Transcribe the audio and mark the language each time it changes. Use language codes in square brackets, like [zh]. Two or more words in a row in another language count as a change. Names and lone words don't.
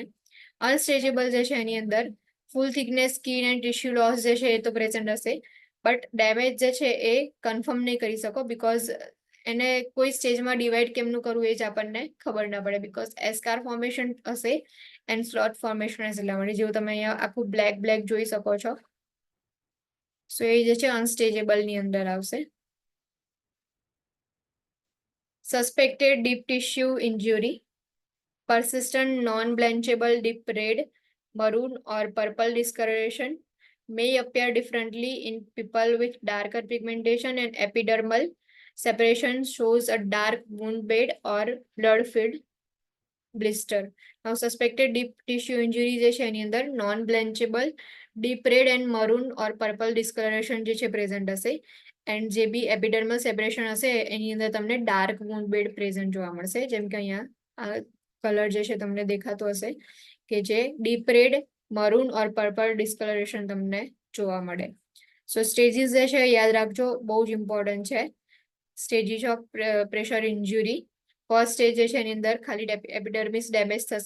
[gu] અનસ્ટેજેબલ જે છે એની અંદર [en] full thickness skin and tissue loss [gu] જે છે એ તો પ્રેઝન્ટ હશે, [en] but damage [gu] જે છે એ કન્ફર્મ નહીં કરી શકો બીકોઝ એને કોઈ સ્ટેજમાં ડિવાઈડ કેમનું કરવું એ જ આપણને ખબર ના પડે. બીકોઝ [en] eschar formation [gu] હશે [en] and slot formation [gu] હશે, એટલા માટે જેવું તમે અહીંયા આખું બ્લેક જોઈ શકો છો. સો એ જે છે અનસ્ટેજેબલ ની અંદર આવશે. [en] suspected deep tissue injury, persistent non-blanchable deep red, maroon or purple discoloration may appear differently in people with darker pigmentation, and epidermal separation shows a dark wound bed or blood-filled blister. Now suspected deep tissue injury [gu] જે છે એની અંદર [en] non-blanchable deep red and maroon or purple discoloration [gu] જે છે [en] present હશે, and [gu] જે બી [en] epidermal separation [gu] હશે એની અંદર તમને [en] dark wound bed present [gu] જોવા મળશે. જેમ કે અહીંયા કલર જે છે તમને દેખાતો હશે કે જે [en] deep red, maroon or purple discoloration [gu] તમને જોવા મળે. સો સ્ટેજીસ જે છે યાદ રાખજો, બહુ જ ઇમ્પોર્ટન્ટ છે. [en] stages of pressure injury. first stage [gu] જે છે એની અંદર ખાલી [en] epidermis damage [gu] થશે.